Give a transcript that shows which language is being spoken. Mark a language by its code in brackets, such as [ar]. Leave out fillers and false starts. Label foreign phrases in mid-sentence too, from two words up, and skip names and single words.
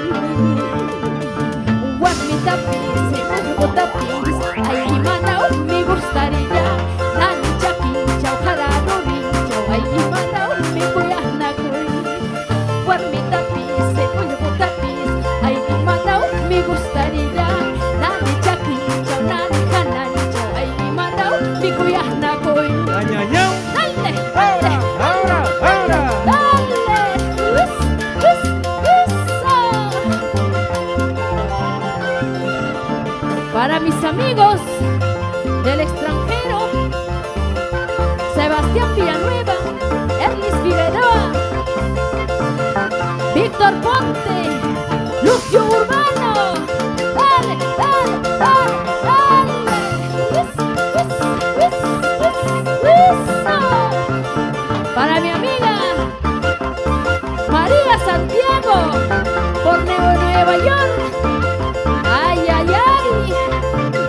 [qu] Warmitapis, uyugutapis, ay manau [es] me gustaría. [qu] Hani chaquincho, hararurincho, ay manau me cuyanacuy. Warmitapis, uyugutapis, ay manau [es] me gustaría. [qu] Nani chaquincho, nani hanancho, ay manau me cuyanacuy. Añañao. [es] Dale, Ahora, ahora, ahora. dale, eso. Para mis amigos del extranjero, Sebastián Villanueva, Erlis Figueroa, Víctor Ponte, Lucio Urbano. Dale, dale, dale, dale. Eso. Para mi amiga María Santiago, por Nueva York. Ay, ay, ay.